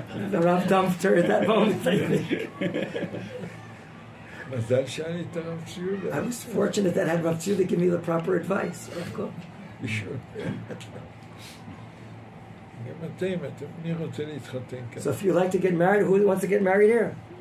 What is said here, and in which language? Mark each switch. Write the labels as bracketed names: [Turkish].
[English] The Rav dumped her at that moment, I think. [Hebrew] מזל שהיה לי את הרב ציודה. [English] I was fortunate that I had Rav Tzu to give me the proper advice. Of course. [Hebrew] לשאול. גם אתם, מי רוצה להתחתן כאן? [English] So if you like to get married, who wants to get married here?